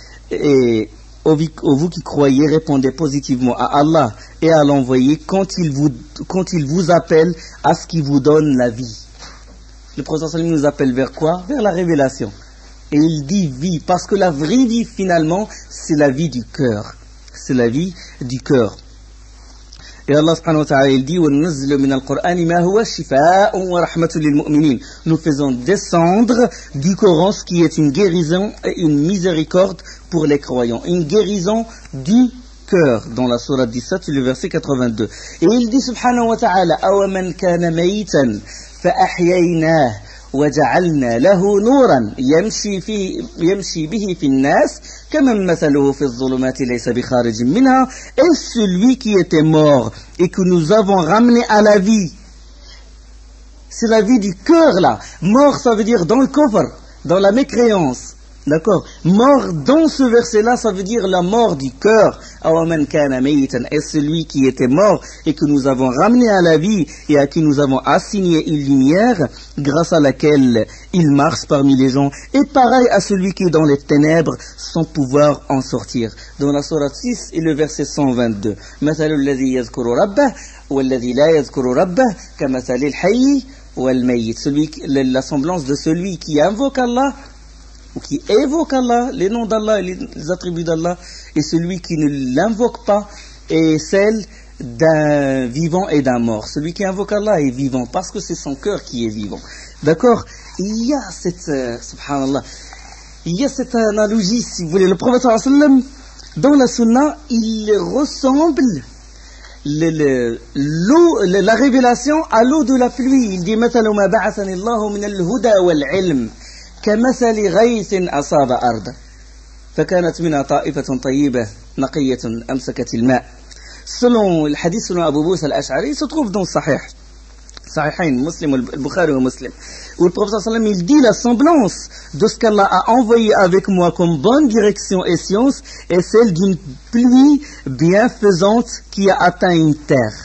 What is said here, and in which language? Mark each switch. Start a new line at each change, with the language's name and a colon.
French: Et vous qui croyez, répondez positivement à Allah et à l'envoyé quand il vous appelle à ce qui vous donne la vie. Le prophète sallallahu alayhi wa sallam nous appelle vers quoi? Vers la révélation. Et il dit vie, parce que la vraie vie finalement, c'est la vie du cœur. C'est la vie du cœur.
Arabic: Et Allah subhanahu wa ta'ala, il dit: وَنُنَزِّلُ مِنَ الْقُرْآنِ مَا هُوَ شِفَاءٌ وَرَحْمَةٌ لِلْمُؤْمِنِينَ.
French: Nous faisons descendre du Coran ce qui est une guérison et une miséricorde pour les croyants. Une guérison du cœur, dans la sourate 17, le verset 82.
Arabic: Et il dit subhanahu wa ta'ala: أَوَمَنْ كَانَ مَيْتًا فَأَحْيَيْنَاهُ وجعلنا له نورا يمشي به في الناس كمن مثله في الظلمات ليس بخارج منها.
French: Et celui qui était mort et que nous avons ramené à la vie, c'est la vie du cœur là. Mort, ça veut dire dans le coffre, dans la mécréance. D'accord? Mort dans ce verset-là, ça veut dire la mort du cœur. Et celui qui était mort et que nous avons ramené à la vie et à qui nous avons assigné une lumière grâce à laquelle il marche parmi les gens. Et pareil à celui qui est dans les ténèbres sans pouvoir en sortir. Dans la sourate 6 et le verset 122.
Arabic: مثل الذي يذكر ربه والذي لا يذكر ربه كمثل الحي والميت.
French: La semblance de celui qui invoque Allah ou qui évoque Allah, les noms d'Allah et les attributs d'Allah, et celui qui ne l'invoque pas est celle d'un vivant et d'un mort. Celui qui invoque Allah est vivant parce que c'est son cœur qui est vivant. D'accord? Il y a subhanallah, il y a cette analogie, si vous voulez. Le prophète sallallahu alayhi wa sallam, dans la sunna, il ressemble l'eau, la révélation à l'eau de la pluie.
Arabic: Il dit: مثل ما بعثني الله من الهدى والعلم كمثل غيث أصاب أرضا فكانت منها طائفة طيبة نقية أمسكت الماء.
French: Selon le hadith selon Abu Musa al-Ash'ari, il se trouve dans Sahihain, Muslim, al-Bukhari ou Muslim, où le prophète sallallahu alayhi wa sallam, il dit: la semblance de ce qu'Allah a envoyé avec moi comme bonne direction et science est celle d'une pluie bienfaisante qui a atteint une terre.